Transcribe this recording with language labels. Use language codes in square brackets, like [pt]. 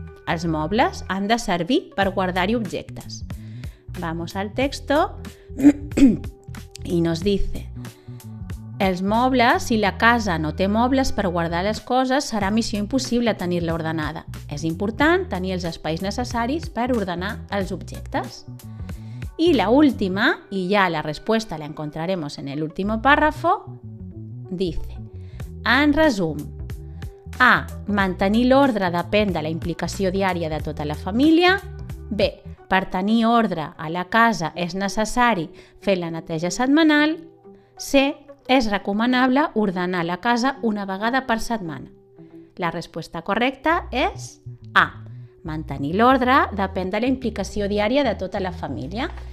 [ca] Els mobles han de servir per guardar-hi objectes. [es] Vamos al texto y nos dice: [ca] els mobles, si la casa no té mobles per guardar les coses, serà missió impossible tenir-la ordenada. És important tenir els espais necessaris per ordenar els objectes. [es] Y la última, y ya la respuesta la encontraremos en el último párrafo, dice: en resum, A. [ca] Mantenir l'ordre depèn de la implicació diària de tota la família. B. Per tenir ordre a la casa és necessari fer la neteja setmanal. C. És recomanable ordenar la casa una vegada per setmana. [es] La respuesta correcta [ca] és A. Mantenir l'ordre depèn de la implicació diària de tota la família.